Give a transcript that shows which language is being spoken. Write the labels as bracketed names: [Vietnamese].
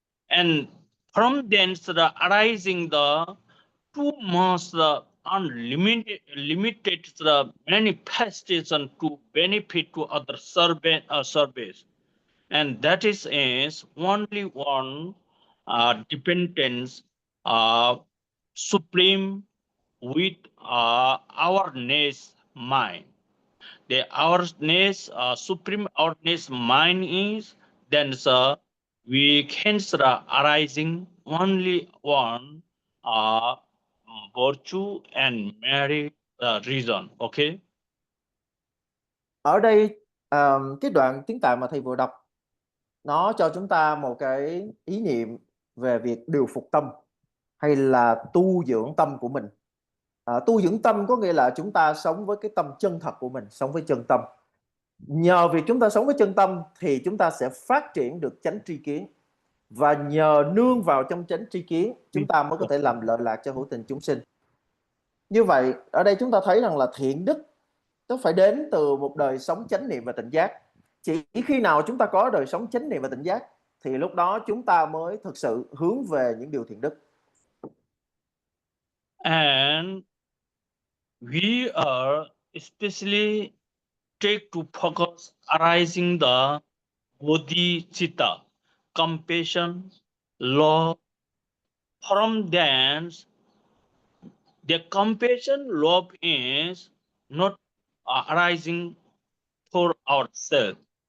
[English] and from thence arising the too much the unlimited the manifestation to benefit to other service, and that is only one dependence supreme with awareness mind. The awareness supreme awareness mind is then we can arising only one virtue and merit reason. Okay. [Vietnamese] Ở đây cái đoạn tiếng Tạng mà thầy vừa đọc nó cho chúng ta một cái ý niệm về việc điều phục tâm hay là tu dưỡng tâm của mình. Tu dưỡng tâm có nghĩa là chúng ta sống với cái tâm chân thật của mình, sống với chân tâm. Nhờ việc chúng ta sống với chân tâm thì chúng ta sẽ phát triển được chánh tri kiến, và nhờ nương vào trong chánh tri kiến chúng ta mới có thể làm lợi lạc cho hữu tình chúng sinh. Như vậy ở đây chúng ta thấy rằng là thiện đức nó phải đến từ một đời sống chánh niệm và tỉnh giác. Chỉ khi nào chúng ta có đời sống chánh niệm và tỉnh giác thì lúc đó chúng ta mới thực sự hướng về những điều thiện đức. [English] And we are especially take to focus arising the bodhicitta, compassion, love. From thence, the compassion, love is not arising for ourselves.